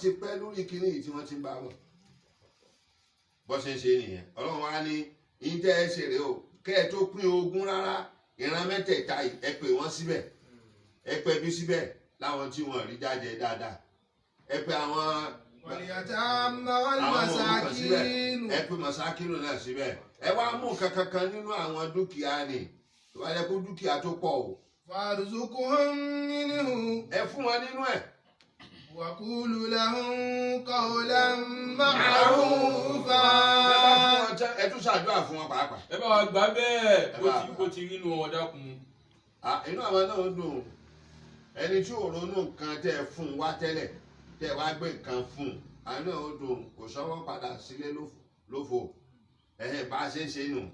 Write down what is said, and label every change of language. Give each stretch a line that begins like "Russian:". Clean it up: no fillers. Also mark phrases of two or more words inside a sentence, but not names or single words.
Yoruba: ti pẹ́ lórí kíní yìí tí wọ́n ti ń bá wọn bó ṣe ń ṣe nìyẹn Ọlọ́run wá ní ìjẹ́ ẹ ṣe rèé o kẹ́ ẹ tó pín ogún rárá ìran mẹ́tẹ̀ẹ̀ta ẹ pè wọ́n síbẹ̀ ẹ pè bí síbẹ̀ láwọn tí wọ́n rí jáde dáadáa ẹ pè àwọn ẹ pè masakínù náà síbẹ̀ ẹ wá mú kankan nínú àwọn dúkìá ni wọ́n yẹ kó dúkìá tó pọ̀ o.
Arabic: فارزقوهم منه.
Yoruba: ẹ fún wọn nínú ẹ̀.
Arabic: وقولوا لهم قولا معروفا.
Yoruba: ẹ tún ṣàdúrà fún wọn pàápàá. ẹ bá wa gbà bẹ́ẹ̀ bó ti rí inú wọn dákun. inú àwọn náà dùn ẹni tí ò ronú nǹkan tẹ́ ẹ fún wa tẹ́lẹ̀ tẹ́ ẹ wá gbé nǹkan fún àwọn náà dùn kò sọ́wọ́ padà sílé lófo bá a ṣe ń ṣe nù.